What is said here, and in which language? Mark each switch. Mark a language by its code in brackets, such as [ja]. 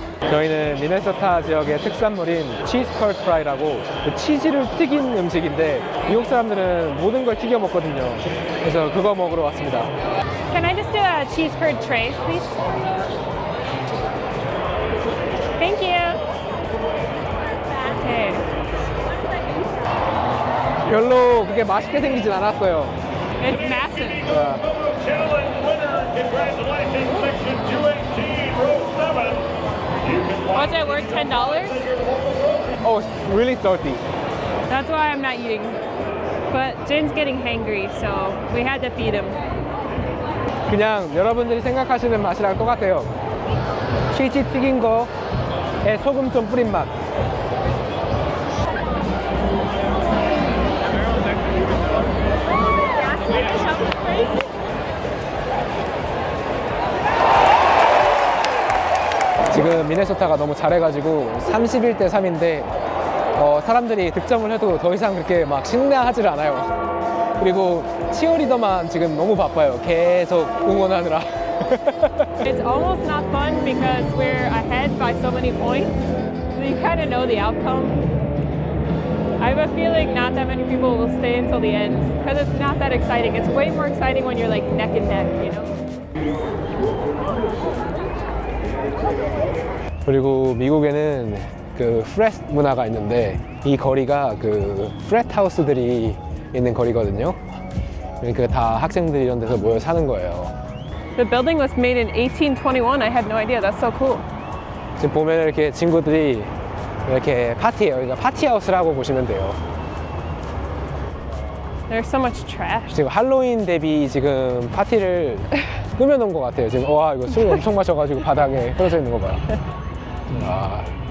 [ko] 저희는 미네소타 지역의 특산물인 치즈 컬 프라이라고 치즈를 튀긴 음식인데 미국 사람들은 모든 걸 튀겨 먹거든요. 그래서 그거 먹으러 왔습니다. [en] Can I just do a cheese curd tray, please? Thank you. Okay. [ko] 별로 그게 맛있게 생기진 않았어요. [en] It's massive. Was it worth $10? Oh, it's really salty. That's why I'm not eating. But Jin's getting hangry, so we had to feed him. [ko] 그냥 여러분들이 생각하시는 맛이랑 똑같아요. 치즈 튀긴 거에 소금 좀 뿌린 맛. 지금 미네소타가 너무 잘해가지고 31대 3인데 사람들이 득점을 해도 더 이상 그렇게 막 신나하지를 않아요. 그리고 치어리더만 지금 너무 바빠요. 계속 응원하느라. [en] It's almost not fun because we're ahead by so many points. So you kind of know the outcome. I have a feeling not that many people will stay until the end because it's not that exciting. It's way more exciting when you're like neck and neck, you know? [ko] 그리고 미국에는 그 프렛 문화가 있는데 이 거리가 그 프렛 하우스들이 있는 거리거든요. 그러니까 다 학생들이 이런 데서 모여 사는 거예요. [en] The building was made in 1821. I had no idea. That's so cool. [ko] 지금 보면 이렇게 친구들이 이렇게 파티예요. 그러니까 파티 하우스라고 보시면 돼요. [en] There's so much trash. [ko] 지금 할로윈 대비 지금 파티를 꾸며놓은 것 같아요. 지금 와 이거 술 엄청 마셔가지고 바닥에 떨어져 있는 거 봐요. 와.